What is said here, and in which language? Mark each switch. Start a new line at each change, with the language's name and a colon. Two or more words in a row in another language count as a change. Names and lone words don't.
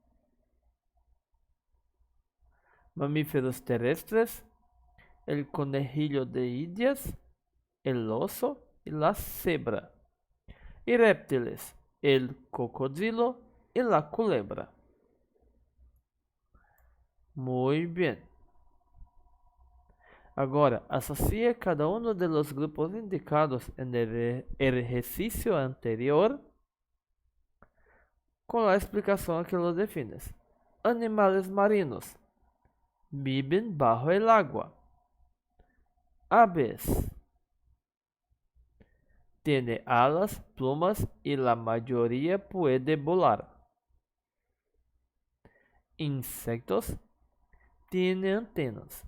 Spanish: Mamíferos terrestres: el conejillo de Indias, el oso y la cebra. Y reptiles: el cocodrilo y la culebra. Muy bien.
Portuguese: Agora, associe cada um dos grupos indicados
Spanish: en el ejercicio anterior
Portuguese: com a explicação que
Spanish: los defines. Animales marinos: viven bajo el agua. Aves: tiene alas, plumas y la mayoría puede volar. Insectos: tienen antenas.